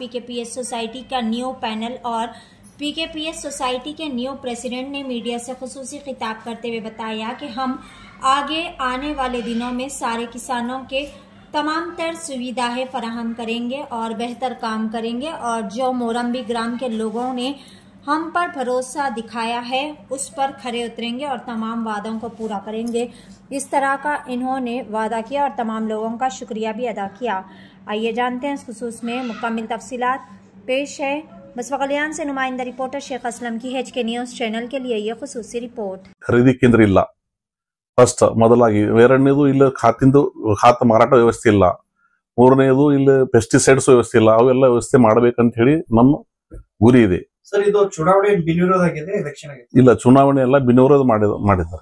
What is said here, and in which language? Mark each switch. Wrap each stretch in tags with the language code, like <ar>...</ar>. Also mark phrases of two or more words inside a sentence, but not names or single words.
<hi>PKPS सोसाइटी का</hi> <en>new panel</en> <hi>और PKPS सोसाइटी के</hi> <en>new president</en> <hi>ने मीडिया से खुसूसी खिताब करते हुए बताया कि हम आगे आने वाले दिनों में सारे किसानों के तमाम तर सुविधाएं फराहम करेंगे और बेहतर काम करेंगे और जो मोरम्बी ग्राम के लोगों ने हम पर भरोसा दिखाया है उस पर खरे उतरेंगे और तमाम वादों को पूरा करेंगे। इस तरह का इन्होंने वादा किया और तमाम लोगों का शुक्रिया भी अदा किया। आइए जानते हैं इस खुसूस में मुकम्मल तफसीलात। पेश है बसवकल्याण से नुमाइंदा रिपोर्टर शेख असलम की HK</hi> <en>news channel</en> <hi>के लिए ये खुसूसी रिपोर्ट। खरीदी केंद्र</hi> <kn>ಇಲ್ಲ ಫಸ್ಟ್ ಮೊದಲಾಗಿ, ಎರಡನೇದು ಇಲ್ಲಿ ಖಾತ ಮಾರಾಟ ವ್ಯವಸ್ಥೆ ಇಲ್ಲ, ಮೂರನೇದು ಇಲ್ಲಿ ಪೆಸ್ಟಿಸೈಡ್ಸ್ ವ್ಯವಸ್ಥೆ ಇಲ್ಲ, ಅವೆಲ್ಲ ವ್ಯವಸ್ಥೆ ಮಾಡಬೇಕಂತ ಹೇಳಿ ನಮ್ಮ ಗುರಿ ಇದೆ ಸರ್. ಇದು ಚುನಾವಣೆ ಬಿನ್ವಿರೋಧ ಆಗಿದೆ, ಎಲೆಕ್ಷನ್ ಆಗಿದೆ? ಇಲ್ಲ, ಚುನಾವಣೆ ಎಲ್ಲ ಬಿನ್ವಿರೋಧ ಮಾಡಿದ್ದಾರೆ.</kn>